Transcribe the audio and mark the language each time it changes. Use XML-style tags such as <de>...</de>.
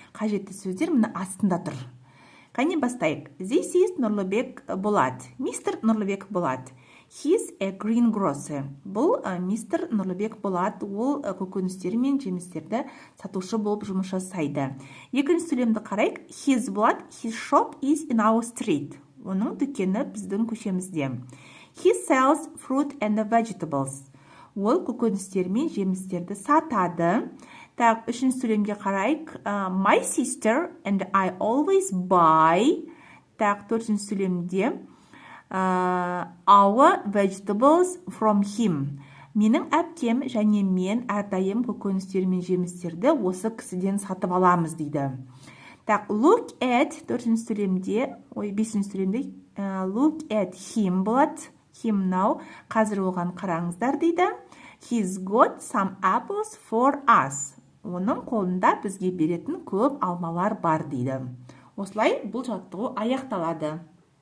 <kk>Қажетті сөздер мына астында тұр. Қане бастайық.</kk> <en>This is Нұрлыбек Болат. Мистер Нұрлыбек Болат. He's a greengrocer.</en> <kk>Бұл мистер Нұрлыбек Болат, ол көкөністер мен жемістерді сатушы болып жұмыс жасайды. Екінші сөйлемді қарайық.</kk> <en>His Болат, his shop is in our street.</en> <kk>Оның дүкені біздің көшемізде.</kk> <en>He sells fruit and vegetables.</en> <kk>Ол көкөністер мен жемістерді сатады. Так, үшінші сөйлемге қарайық.</kk> <en>My sister and I always buy.</en> <kk>Так, төртінші сөйлемде</kk> <en>our vegetables from him.</en> <kk>Менің әпкем және мен әрдайым көкөністер мен жемістерді осы кісіден сатып аламыз дейді. Так,</kk> <en>look at</en> <kk>төртінші сөйлемде, бесінші сөйлемде</kk> <en>look at him</en> <kk>болады.</kk> <en>Him now,</en> <kk>қазір оған қараңыздар дейді.</kk> <en>He's got some apples for us.</en> <kk>Оның қолында бізге беретін көп алмалар бар дейді. Осылай бұл жаттығу аяқталады.</kk>